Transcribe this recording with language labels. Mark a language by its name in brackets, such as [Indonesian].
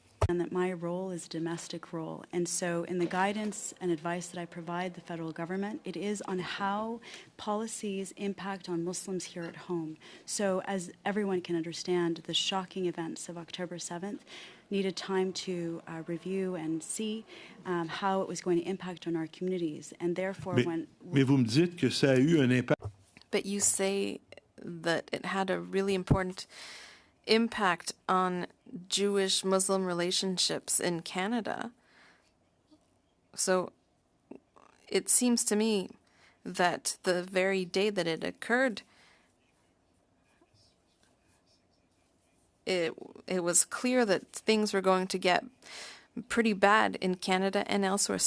[English] and that my role is a domestic role. And so in the guidance and advice that I provide the federal government, it is on how policies impact on Muslims here at home. So as everyone can understand, the shocking events of October 7th needed time to review and see how it was going to impact on our communities. And therefore, [French] Mais vous me dites que ça a eu un impact. [English] But you say that it had a really important impact on Jewish-Muslim relationships in Canada. So it seems to me that the very day that it occurred, it was clear that things were going to get pretty bad in Canada and elsewhere.